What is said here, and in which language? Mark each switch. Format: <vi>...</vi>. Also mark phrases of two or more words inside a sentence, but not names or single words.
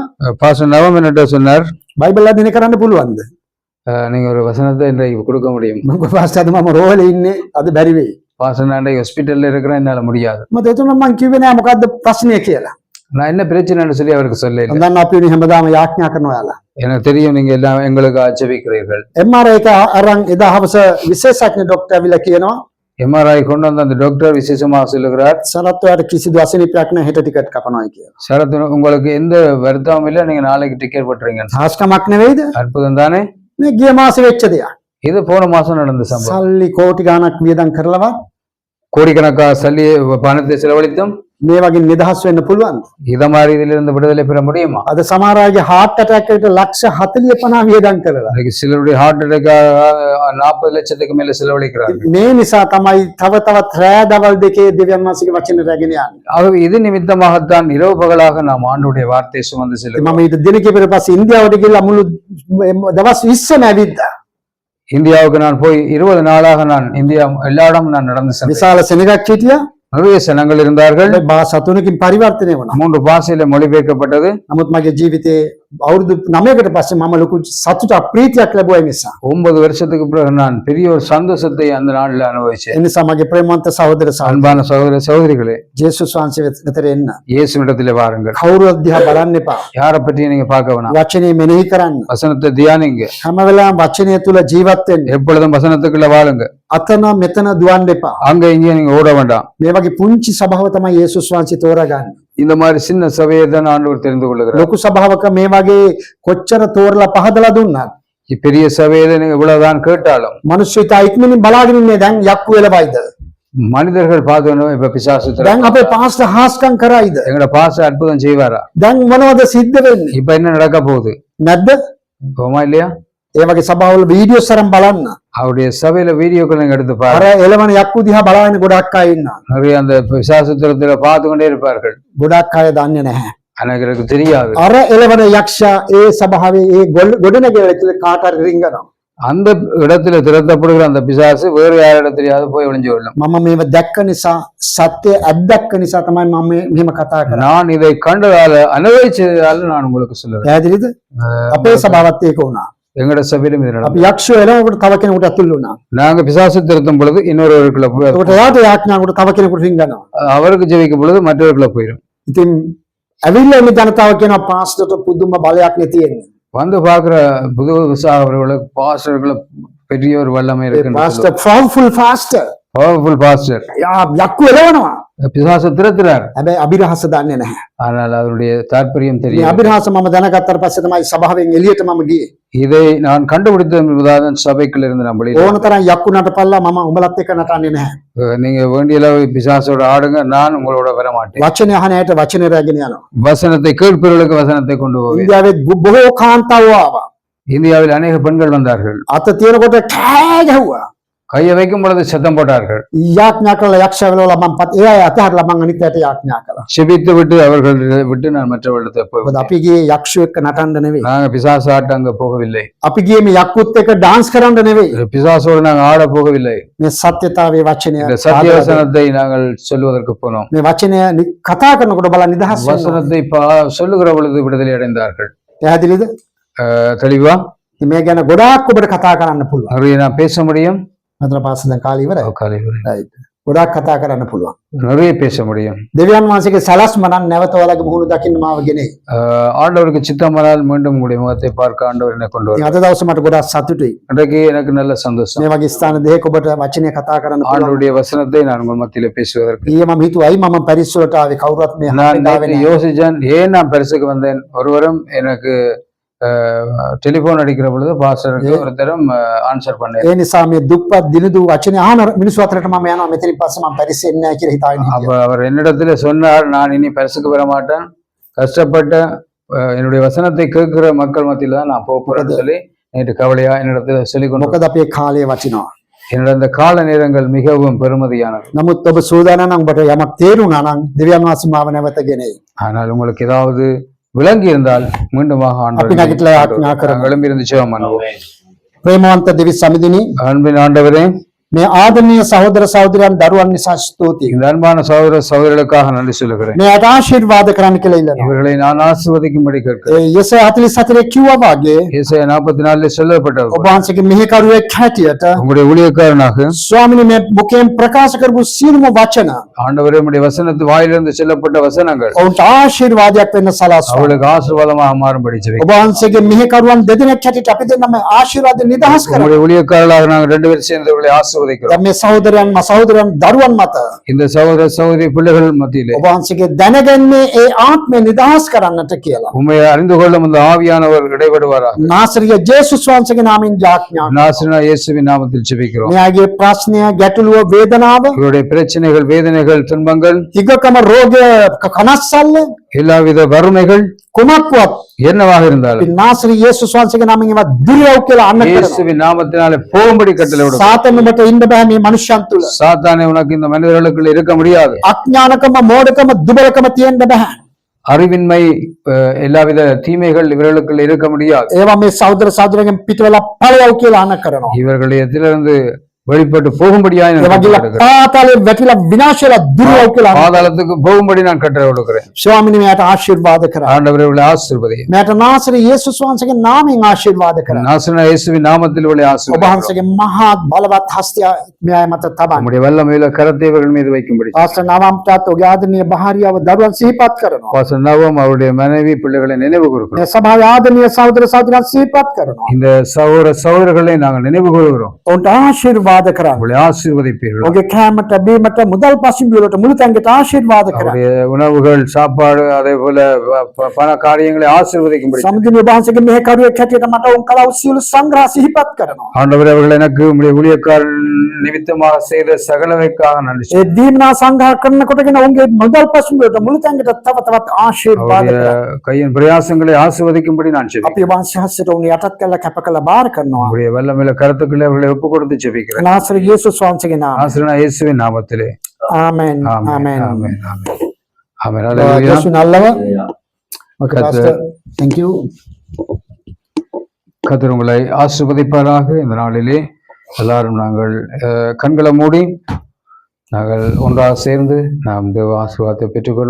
<ta>பாஸ்டர் நவம் என்னட்ட சொன்னார்,</ta> <si>බයිබල් අධ්‍යයනය කරන්න පුළුවන්ද?</si> <ta>நீங்க ஒரு வசனத்தை இன்றைக்கு கொடுக்க முடியும்.</ta> <si>මම පාස්ටර් මම රෝහලේ ඉන්නේ අද බැරි වෙයි.</si> <ta>பாஸ்டர் நான் இன்றைக்கு ஹாஸ்பிட்டல்ல இருக்கிறேன், என்னால முடியாது.</ta> <si>මම එතන මම කිව්වේ නෑ මොකද්ද ප්‍රශ්නය කියලා.</si> <ta>நான் என்ன பிரச்சனைன்னு சொல்லி அவருக்கு சொல்ல இல்லை.</ta> <si>දන්න අපි උනේ හැමදාම යාඥා කරනවා යාලා.</si> <ta>எனக்கு தெரியும் நீங்க எல்லாம் எங்களுக்கு ஆட்சேபிக்கிறீர்கள்.</ta> <si>MRI එක අරන් එදා හවස විශේෂඥ ડોක්ටර් ඇවිල්ලා කියනවා</si> <ta>எம்ஆர்ஐ கொண்டு வந்த அந்த டாக்டர் விசேஷமாக சொல்லுகிறார்,</ta> <si>සරත් ඔයාලට කිසිදු අසනීපයක් නැහැ හෙට ටිකට් කපනවායි කියලා.</si> <ta>சரத் உங்களுக்கு எந்த வருத்தமும் இல்லை, நீங்க நாளைக்கு டிக்கெட் போட்டுறீங்க.</ta> <si>හාස්කමක් නෙවෙයිද?</si> <ta>அற்புதம் தானே?</ta> <si>මේ ගිය මාසේ වෙච්ච දෙයක්.</si> <ta>இது போன மாசம் நடந்த சம்பவம்.</ta> <si>සල්ලි කෝටි ගාණක් වියදම් කරලවත්</si> <ta>கோடிக்கணக்காக சல்லி பணத்தை செலவழித்தும்</ta> <si>මේ වගේ නිදහස් වෙන්න පුළුවන්ද?</si> <ta>இத மாதிரி இதிலிருந்து விடுதலை பெற முடியுமா?</ta> <si>අද සමහර අයගේ</si> <en>heart attack</en> <si>එකට ලක්ෂ 40-50 වියදම් කරලා.</si> <ta>இன்னைக்கு சிலருடைய</ta> <en>heart attack</en> <ta>40 லட்சத்துக்கு மேல செலவழிக்கிறாங்க.</ta> <si>මේ නිසා තමයි තව තවත් රෑ දවල් දෙකේ දෙවියන් වහන්සේගේ වචන රැගෙන යන්නේ.</si> <ta>ஆகவே இது நிமித்தமாகத்தான் இரவு பகலாக நாம் ஆண்டுடைய வார்த்தையை சுமந்து செல்கிறோம்.</ta> <si>මම ඊට දින කිහිපෙක පස්සේ ඉන්දියාවට ගිහලා මුළු දවස් 20ම ඇවිද්දා.</si> <ta>இந்தியாவுக்கு நான் போய் 20 நாளாக நான் இந்தியா எல்லா இடமும் நான் நடந்து சென்றேன்.</ta> <si>විශාල සෙනගක් හිටියා.</si> <ta>நிறைய சனங்கள் இருந்தார்கள்.</ta> <si>භාෂා 3කින් පරිවර්තනය වුණා.</si> <ta>3 பாஷையில மொழிபெயர்க்கப்பட்டது.</ta> <si>නමුත් මගේ ජීවිතේ අවුරුදු 9කට පස්සේ මම ලොකු සතුටක් ප්‍රීතියක් ලැබුවා නිසා.</si> <ta>9 வருஷத்துக்கு பிறகு நான் பெரிய ஒரு சந்தோஷத்தை அந்த நாளில் அனுபவிச்சேன்.</ta> <si>ඒ නිසා මගේ ප්‍රේමවන්ත සහෝදර</si> <ta>அன்பான சகோதர சகோதரிகளே,</ta> <si>ජේසුස් වහන්සේ වෙතට එන්න.</si> <ta>இயேசுவிடத்திலே வாருங்கள்.</ta> <si>කවුරුත් දිහා බලන්න එපා.</si> <ta>யாரை பற்றி நீங்க பார்க்க வேணாம்.</ta> <si>වචනේ මෙනෙහි කරන්න.</si> <ta>வசனத்தை தியானிங்க.</ta> <si>හැම වෙලාවෙම වචනය තුල ජීවත් වෙන්න.</si> <ta>எப்பொழுதும் வசனத்துக்குள்ள வாழுங்க.</ta> <si>අතන මෙතන දුවන්න එපා.</si> <ta>அங்க இங்க நீங்க ஓட வேண்டாம்.</ta> <si>මේ වගේ පුංචි සභාව තමයි යේසුස් වහන්සේ තෝරාගන්නේ.</si> <ta>இந்த மாதிரி சின்ன சபையை தான் ஆண்டவர் தெரிந்து கொள்ளுகிறார்.</ta> <si>ලොකු සභාවක මේ වගේ කොච්චර තෝරලා පහදලා දුන්නත්</si> <ta>பெரிய சபையில நீங்க இவ்வளவுதான் கேட்டாலும்</ta> <si>මිනිස්සු ඉතා ඉක්මනින් බලාගෙන ඉන්නේ දැන් යක්කු වෙලවයිද</si> <ta>மனிதர்கள் பார்த்தோன்னா இப்ப பிசாசு</ta> <si>දැන් අපේ පාස්ටර් හාස්කම් කරයිද</si> <ta>எங்கட பாச அற்புதம் செய்வாரா?</ta> <si>දැන් මොනවද සිද්ධ වෙන්නේ</si> <ta>இப்ப என்ன நடக்க போகுது?</ta> <si>නැද්ද?</si> <ta>போமா இல்லையா?</ta> <si>ඒ වගේ සභාවල වීඩියෝස් අරන් බලන්න.</si> <ta>அவருடைய சபையில வீடியோக்கள் நீங்க எடுத்து</ta> <si>අර</si> <ta>பாருங்க.</ta> <si>එළවන යක්කු දිහා බලාගෙන ගොඩක් අය ඉන්නවා.</si> <ta>நிறைய அந்த பிசாசுத்திரத்துல பார்த்து கொண்டே இருப்பார்கள்.</ta> <si>ගොඩක් අය දන්නේ නැහැ.</si> <ta>எனக்கு தெரியாது.</ta> <si>අර එළවන යක්ෂයා ඒ සභාවේ ඒ ගොඩනැගිල්ල ඇතුලේ කාට හරි රිංගනවා.</si> <ta>அந்த இடத்துல திறத்தப்படுகிற அந்த பிசாசு வேறு யாரிடத்திலேயாவது போய் ஒளிஞ்சு கொள்ளும்.</ta> <si>මම මේව දැක්ක නිසා සත්‍ය අත්දැක්ක නිසා තමයි මම මෙහෙම කතා කරන්නේ.</si> <ta>நான் இதை கண்டதால அனுபவிச்சதால நான் உங்களுக்கு சொல்லுறேன்.</ta> <si>පැහැදිලිද? අපේ සභාවත් ඒක වුණා.</si> <ta>எங்கட சபையிலும் இது நடந்தது.</ta> <si>අපි යක්ෂයෝ එළවනකොට තව කෙනෙකුට අතුල් වුණා.</si> <ta>நாங்க பிசாசு திருத்தும் பொழுது இன்னொருவருக்குள்ள போய்</ta> <si>ඒකට එයාට යාඥාවකට තව කෙනෙකුට රිංගනවා.</si> <ta>அவருக்கு ஜெபிக்கும் பொழுது மற்றவருக்குள்ள போயிடும்.</ta> <si>ඉතින් ඇවිල්ලා ඉන්න ජනතාව කියනවා පාස්ටර්ට පුදුම බලයක් නේ තියෙන්නේ.</si> <ta>வந்து பாக்குற புது அவர்களுக்கு பாஸ்டர்களுக்கு பெரிய ஒரு வல்லமை இருக்கு.</ta> <en>pastor powerful pastor. powerful pastor</en> <si>යක්කු එළවනවා.</si> <ta>பிசாசு திறத்துறார்.</ta> <si>හැබැයි අභිරහස දන්නේ නැහැ.</si> <ta>ஆனால் அதனுடைய தாற்பயம்</ta> <si>මේ</si> <ta>தெரியும்.</ta> <si>අභිරහස මම දැනගත්තට පස්සේ තමයි සභාවෙන් එළියට මම ගියේ.</si> <ta>இதை நான் கண்டுபிடித்த என்பதாக சபைக்குள்ள இருந்து நான் வெளியே</ta> <si>ඕන තරම් යක්කු නටපල්ලා මම උඹලත් එක්ක නටන්නේ නැහැ.</si> <ta>நீங்க வேண்டிய அளவு பிசாசோட ஆடுங்க, நான் உங்களோட வர மாட்டேன்.</ta> <si>වචනේ අහන ඇයට වචනේ රැගෙන යනවා.</si> <ta>வசனத்தை கேட்பவர்களுக்கு வசனத்தை கொண்டு போவேன்.</ta> <si>ඉන්දියාවේ බොහෝ කාන්තාවෝ ආවා.</si> <ta>இந்தியாவில் அநேக பெண்கள் வந்தார்கள்.</ta> <si>අත තියෙනකොට කෑ ගැහුවා.</si> <ta>கையை வைக்கும் பொழுது சத்தம் போட்டார்கள்.</ta> <si>යාඥා කළා යක්ෂයා වෙලවලා මම ඒ අය අතහැරලා මම අනිත් අයට යාඥා කළා.</si> <ta>செபித்து விட்டு அவர்கள் விட்டு நான் மற்றவர்களிடத்தை போய்</ta> <si>මොකද අපි ගියේ යක්ෂයෝ එක්ක நටන්න නෙවෙයි.</si> <ta>நாங்க பிசாசு ஆட்ட அங்க போகவில்லை.</ta> <si>අපි ගියේ මේ යක්කුත් එක්ක ඩාන්ස් කරන්න නෙවෙයි.</si> <ta>பிசாசோடு நாங்க ஆட போகவில்லை.</ta> <si>මේ සත්‍යතාවයේ වචනය</si> <ta>இந்த சத்திய வசனத்தை நாங்கள் சொல்லுவதற்கு போனோம்.</ta> <si>මේ වචනය කතා කරනකොට බලන්න නිදහස් වෙනවා.</si> <ta>வசனத்தை சொல்லுகிற பொழுது விடுதலை அடைந்தார்கள்.</ta> <si>පැහැදිලිද?</si> <ta>தெளிவா</ta> <si>ඉතින් මේ ගැන ගොඩාක් ඔබට කතා කරන්න පුළුවන්.</si> <ta>நிறைய நான் பேச முடியும்.</ta> <si>අතන පාස දැන් කාලේ ඉවරයි.</si> <ta>காலை</ta> <si>right. ගොඩාක් කතා කරන්න පුළුවන්.</si> <ta>நிறைய பேச முடியும்.</ta> <si>දෙවියන් වහන්සේගේ සලස්ම නම් නැවත ඔයාලගේ මුහුණ දකින්න මාව ගෙනේ.</si> <ta>ஆண்டவருக்கு சித்தமானால் மீண்டும் உங்களுடைய முகத்தை பார்க்க ஆண்டவர் என்னை கொண்டு</ta> <si>ඉතින්</si> <ta>வரும்.</ta> <si>අද දවසේ මට ගොඩාක් සතුටුයි.</si> <ta>இன்றைக்கு எனக்கு நல்ல சந்தோஷம்.</ta> <si>මේ වගේ ස්ථාන දෙකක ඔබට වචනය කතා කරන්න පුළුවන්.</si> <ta>ஆண்டவருடைய வசனத்தை நான் உங்கள் மத்தியில பேசுவதற்கு</ta> <si>ඊයේ මම හිතුවා අයි මම පැරිස් වලට ආවේ කවුරුත් මේ</si> <ta>நான்</ta> <si>හම්බෙන්න ආවේ</si> <ta>நேற்று</ta> <si>නැහැ.</si> <ta>யோசிச்சேன், ஏன் நான் பரிசுக்கு வந்தேன். ஒருவரும் எனக்கு டெலிபோன் அடிக்கிற பொழுது பாஸ்டருக்கு ஒருத்தரும் ஆன்சர் பண்ணேன்.</ta> <si>ඒ නිසා මේ දුප්පත් දිනදු වචනේ අහන මිනිස්සු අතරට මම යනවා මෙතනින් පස්සේ මම පැරිස් එන්නේ නැහැ කියලා හිතාගෙන</si> <ta>அப்ப</ta> <si>හිටියා.</si> <ta>அவர் என்னிடத்துல சொன்னார், நான் இனி பரிசுக்கு வர மாட்டேன், கஷ்டப்பட்ட என்னுடைய வசனத்தை கேட்கிற மக்கள் மத்தியில தான் நான் போறேன்னு சொல்லி நேற்று கவலையா என்னிடத்துல சொல்லிக் கொண்டு</ta> <si>මොකද අපේ කාලය වටිනවා.</si> <ta>என்னோட அந்த கால நேரங்கள் மிகவும் பெருமதியானது.</ta> <si>නමුත් ඔබ සූදානම් නම් ඔබට යමක් තේරුණා නම් දෙවියන් වහන්සේ මාව නැවත ගෙනේ.</si> <ta>ஆனால் உங்களுக்கு ஏதாவது விளங்கி இருந்தால் மீண்டுமாக</ta> <si>අපි නැගිටලා යාඥා කරමු.</si> <ta>எழும்பி இருந்து ஜெபம் பண்ணுவோம்.</ta> <si>ප්‍රේමවන්ත දෙවි සමිඳුනි</si> <ta>அன்பின் ஆண்டவரே,</ta> <si>මේ ආදරණීය සහෝදර සහෝදරයන් දරුවන් නිසා ස්තුතියි.</si> <ta>இந்த அன்பான சகோதர சகோதரர்களுக்காக நன்றி சொல்லுகிறேன்.</ta> <si>මේ අට ආශිර්වාද කරන්න කියලා ඉල්ලනවා.</si> <ta>இவர்களை நான் ஆசீர்வதிக்கும்படி கேட்கிறேன்.</ta> <si>ඒ යෙසය 44 කිව්වා වගේ</si> <ta>ஏசாயா 44 சொல்லப்பட்டது</ta> <si>ඔබ වහන්සේගේ මෙහෙකරුවෙක් හැටියට</si> <ta>உங்களுடைய ஊழியக்காரனாக</ta> <si>ස්වාමිනේ මේ මුඛයෙන් ප්‍රකාශ කරපු සියලුම වචන</si> <ta>ஆண்டவரே, உம்முடைய வசனத்து வாயிலிருந்து சொல்லப்பட்ட வசனங்கள்</ta> <si>ඔවුන්ට ආශිර්වාදයක් වෙන්න සලස්වා.</si> <ta>அவளுக்கு ஆசீர்வாதமாக மாறும்படி ஜெபிக்கிறேன்.</ta> <si>ඔබ වහන්සේගේ මෙහෙකරුවන් දෙදෙනෙක් හැටියට අපි දෙන්නම ආශිර්වාද නිදහස් කරමු.</si> <ta>உங்களுடைய ஊழியக்காரர்களாக நாங்கள் 2 பேரும் சேர்ந்தவர்களை ஆசீர்வதிக்கிறோம்.</ta> <si>දැන් මේ සහෝදරයන් දරුවන් මත</si> <ta>இந்த சகோதர சகோதரி பிள்ளைகள் மத்தியிலே</ta> <si>ඔබ වහන්සේගේ දැනගන්නේ ඒ ආත්මය නිදහස් කරන්නට කියලා.</si> <ta>உண்மை அறிந்து கொள்ளும் அந்த ஆவியானவர் இடைபடுவாராக.</ta> <si>නාසරිය ජේසුස් වහන්සේගේ නාමයෙන් යාඥා කරනවා.</si> <ta>நாசரேனா இயேசுவின் நாமத்தில் ஜெபிக்கிறோம்.</ta> <si>මෙයාගේ ප්‍රශ්නය ගැටලුව වේදනාව</si> <ta>இவருடைய பிரச்சனைகள், வேதனைகள், துன்பங்கள்,</ta> <si>හිගකම රෝගය කනස්සල්ල</si> <ta>எல்லாவித வறுமைகள்</ta> <si>කුමක්වත්</si> <ta>என்னவாக இருந்தாலும்</ta> <si>නාසරිය ජේසුස් වහන්සේගේ නාමයෙන් ඒවා දුරව කියලා අන්න කරනවා.</si> <ta>இயேசுவின் நாமத்தினாலே போகும்படி கட்டளை விடும்.</ta> <si>සාතන් ඔබට ඉන්න බෑ මේ මනුෂ්‍යයන් තුල.</si> <ta>சாத்தானே, உனக்கு இந்த மனிதர்களுக்குள்ள இருக்க முடியாது.</ta> <si>අඥානකම මෝඩකම දුබලකම තියෙන්න බෑ.</si> <ta>அறிவின்மை, எல்லாவித தீமைகள் இவர்களுக்குள்ள இருக்க முடியாது.</ta> <si>ඒවා මේ සහෝදර සහෝදරයන් පිටවලා ඵලයව කියලා අන්න කරනවා.</si> <ta>இவர்கள் எதிலிருந்து வெளிப்பட்டு போகும்படியாய் நான்</ta> <si>ඒ</si> <ta>கட்டளை</ta> <si>වගේ</si> <ta>விடுகிறேன்.</ta> <si>පාතාලේ වැටිලා විනාශ වෙලා දුරව කියලා අන්න.</si> <ta>பாதாளத்துக்கு போகும்படி நான் கட்டளை விடுகிறேன்.</ta> <si>ස්වාමිනේ මෙයාට ආශිර්වාද කරා.</si> <ta>ஆண்டவரே, இவளை ஆசீர்வதியும்.</ta> <si>මෙයාට නාසරිය ජේසුස් වහන්සේගේ නාමයෙන් ආශිර්වාද කරා.</si> <ta>நாசரேனா இயேசுவின் நாமத்தில் இவளை</ta> <si>ඔබ</si> <ta>ஆசீர்வதியும்.</ta> <si>වහන්සේගේ මහත් බලවත් හස්තය මෙයා මත තබන්න.</si> <ta>நம்முடைய வல்லமையில கரத்தை இவர்கள் மீது வைக்கும்படி</ta> <si>පාස්ටර් නවම්ටත් ඔගේ ආදරණීය භාර්යාව දරුවන් සිහිපත් කරනවා.</si> <ta>பாஸ்டர் நவம் அவருடைய மனைவி பிள்ளைகளை நினைவு கூறுகிறோம்.</ta> <si>මේ සභාවේ ආදරණීය සහෝදර සහෝදරයන් සිහිපත් කරනවා.</si> <ta>இந்த சகோதர சகோதரர்களை நாங்கள் நினைவு கூறுகிறோம்.</ta> <si>ඔවුන්ට ආශිර්වාද ආශිර්වාද කරන්න.</si> <ta>உங்களை ஆசீர்வதிப்பீர்கள்.</ta> <si>ඔගේ කෑමට බීමට මුදල් පසිම්බිවලට මුළු තැන්ගෙට ආශිර්වාද කරන්න.</si> <ta>அவருடைய உணவுகள், சாப்பாடு, அதே போல பண காரியங்களை ஆசீர்வதிக்கும்படி</ta> <si>සමුදින වහන්සේගේ මෙහෙකරුවෙක් හැටියට මට උන් කලාව සියලු සංග්‍රහ සිහිපත් කරනවා.</si> <ta>ஆண்டவர் அவர்கள் எனக்கு உங்களுடைய ஊழியக்காரன் நிமித்தமாக செய்த சகலவைக்காக நன்றி.</ta> <si>ඒ දීමනා සංග්‍රහ කරනකොටගෙන උන්ගේ මුදල් පසිම්බිවලට මුළු තැන්ගෙට තව තවත් ආශිර්වාද</si> <ta>அவருடைய</ta> <si>කරන්න.</si> <ta>கையின் பிரயாசங்களை ஆசீர்வதிக்கும்படி நான் ஜெபிக்கிறேன்.</ta> <si>අපි වහන්සේ හස්සට උන් යටත් කළා කැප කළා බාර කරනවා.</si> <ta>உங்களுடைய வல்லமையில கருத்துக்களை அவர்களை ஒப்பு கொடுத்து ஜெபிக்கிறேன்.</ta> <si>නාසර යේසුස් වහන්සේගේ නාමයෙන්.</si> <ta>ஆசீர்வாத இயேசுவின் நாமத்திலே.</ta> <si>ආමෙන්.</si> <ta>ஆமென்.</ta> <si>ආමෙන්.</si> <ta>ஆமென். ஆமென். ஆமென். ஹalleluya.</ta> <si>යේසුස් නල්ලව.</si> <ta>ஓகே கர்த்தர் பாஸ்டர்.</ta> <en>Thank you.</en> <ta>கர்த்தர் உங்களை ஆசீர்வதிப்பாராக. இந்த நாளிலே எல்லாரும் நாங்கள் கண்களை மூடி நாங்கள் ஒன்றாக சேர்ந்து நாம் தேவ ஆசீர்வாதத்தை பெற்றுக்கொள்வோம்.</ta>